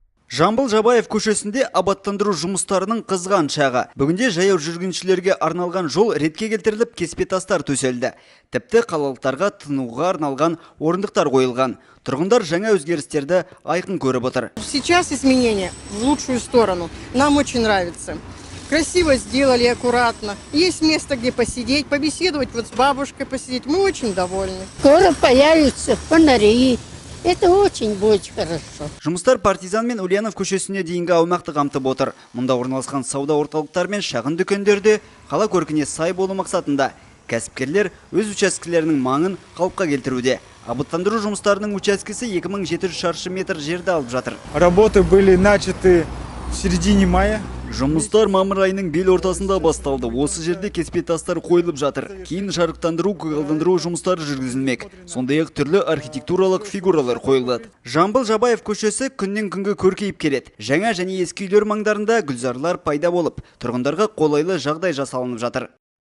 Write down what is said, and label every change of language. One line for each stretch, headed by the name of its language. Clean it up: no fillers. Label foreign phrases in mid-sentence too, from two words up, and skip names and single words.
Kazakh: Жамбыл Жабаев көшесінде абаттандыру жұмыстарының қызған шағы. Бүгінде жаяу жүргіншілерге арналған жол ретке келтіріліп, кеспе тастар төселді. Тіпті қалалықтарға тынуға арналған орындықтар қойылған. Тұрғындар жаңа өзгерістерді айқын көріп отыр.
Russian: Сейчас изменения в лучшую сторону. Нам очень нравится. Красиво сделали, аккуратно. Есть место, где посидеть, побеседовать, вот с бабушкой посидеть. Мы очень довольны. Скоро появятся фонари. Это очень будет хорошо.
Kazakh: Жұмыстар Партизан мен Ульянов көшесіне дейінгі аумақты қамтып отыр. Мұнда орналасқан сауда орталықтар мен шағын дүкендерде қала көркіне сай болу мақсатында кәсіпкерлер өз учаскелерінің маңын қалыпқа келтіруде. Абаттандыру жұмыстарының учаскесі 2700 шаршы метр жерді алып жатыр.
Russian: Работы были начаты в середине мая.
Kazakh: Жұмыстар мамыр айының бел ортасында басталды. Осы жерде кеспе тастар қойылып жатыр. Кейін жарықтандыру, көгалдандыру жұмыстары жүргізілмек. Сондай-ақ түрлі архитектуралық фигуралар қойылады. Жамбыл Жабаев көшесі күннен күнге көркейіп келеді. Жаңа және ескі үйлер маңдарында гүлзарлар пайда болып, тұрғындарға қолайлы жағдай жасалынып жатыр.